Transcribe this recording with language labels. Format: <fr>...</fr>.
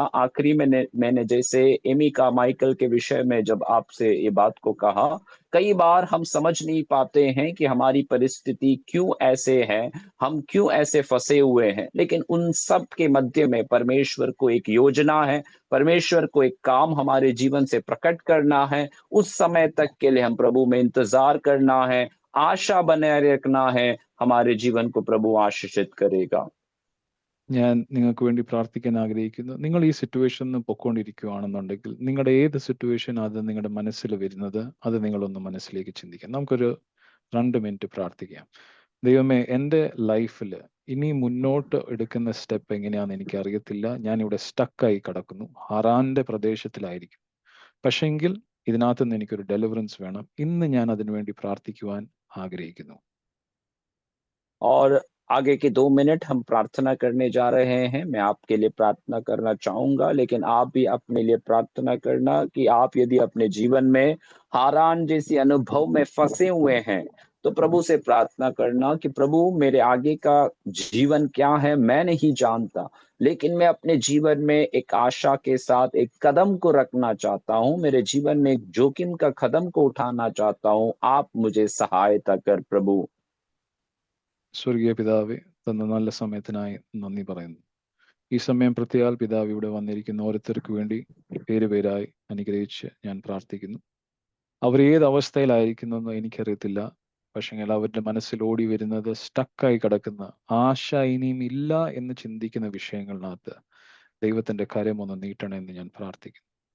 <hi>आखिरी में मैंने जैसे एमी कार्माइकल के विषय में जब आपसे ये बात को कहा, कई बार हम समझ नहीं पाते हैं कि हमारी परिस्थिति क्यों ऐसे है, हम क्यों ऐसे फंसे हुए हैं, लेकिन उन सब के मध्य में परमेश्वर को एक योजना है, परमेश्वर को एक काम हमारे जीवन से प्रकट करना है। उस समय तक के लिए हम प्रभु में इंतजार करना है, आशा बनाए रखना है। हमारे जीवन को प्रभु आशीषित करेगा।</hi> <ml>ഞാൻ നിങ്ങൾക്ക് വേണ്ടി പ്രാർത്ഥിക്കാൻ ആഗ്രഹിക്കുന്നു. നിങ്ങൾ ഈ സിറ്റുവേഷനിൽ പൊക്കോണ്ടിരിക്കുകയാണെന്നുണ്ടെങ്കിൽ, നിങ്ങളുടെ ഏത് സിറ്റുവേഷൻ അത് നിങ്ങളുടെ മനസ്സിൽ വരുന്നത്, അത് നിങ്ങളൊന്ന് മനസ്സിലേക്ക് ചിന്തിക്കാം. നമുക്കൊരു 2 മിനിറ്റ് പ്രാർത്ഥിക്കാം. ദൈവമേ, എൻ്റെ ലൈഫിൽ ഇനി മുന്നോട്ട് എടുക്കുന്ന സ്റ്റെപ്പ് എങ്ങനെയാണെന്ന് എനിക്ക് അറിയത്തില്ല. ഞാൻ ഇവിടെ സ്റ്റക്കായി കിടക്കുന്നു, ഹറാന്റെ പ്രദേശത്തിലായിരിക്കും. പക്ഷെങ്കിൽ ഇതിനകത്ത് നിന്ന് എനിക്കൊരു ഡെലിവറൻസ് വേണം. ഇന്ന് ഞാൻ അതിനുവേണ്ടി പ്രാർത്ഥിക്കുവാൻ ആഗ്രഹിക്കുന്നു.</ml> <hi>और आगे के 2 मिनट हम प्रार्थना करने जा रहे हैं। मैं आपके लिए प्रार्थना करना चाहूँगा, लेकिन आप भी अपने लिए प्रार्थना करना कि आप यदि अपने जीवन में हारान जैसी अनुभव में फँसे हुए हैं, तो प्रभु से प्रार्थना करना कि प्रभु मेरे आगे का जीवन क्या है मैं नहीं जानता, लेकिन मैं अपने जीवन में एक आशा के साथ एक कदम को रखना चाहता हूँ। मेरे जीवन में एक जोखिम का कदम को उठाना चाहता हूँ। आप मुझे सहायता कर प्रभु।</hi> <ml>സ്വർഗീയ പിതാവേ, തന്ന നല്ല സമയത്തിനായി നന്ദി പറയുന്നു. ഈ സമയം പ്രത്യേകാൽ പിതാവ് ഇവിടെ വന്നിരിക്കുന്ന ഓരോരുത്തർക്ക് വേണ്ടി പേരായി അനുഗ്രഹിച്ച് ഞാൻ പ്രാർത്ഥിക്കുന്നു. അവർ ഏത് അവസ്ഥയിലായിരിക്കുന്നെന്ന് എനിക്കറിയത്തില്ല. പക്ഷെങ്കിൽ അവരുടെ മനസ്സിൽ ഓടി വരുന്നത് സ്റ്റക്കായി കിടക്കുന്ന, ആശ ഇനിയും ഇല്ല എന്ന് ചിന്തിക്കുന്ന വിഷയങ്ങളിനകത്ത് ദൈവത്തിന്റെ കരം ഒന്ന് നീട്ടണമെന്ന് ഞാൻ പ്രാർത്ഥിക്കുന്നു.</ml>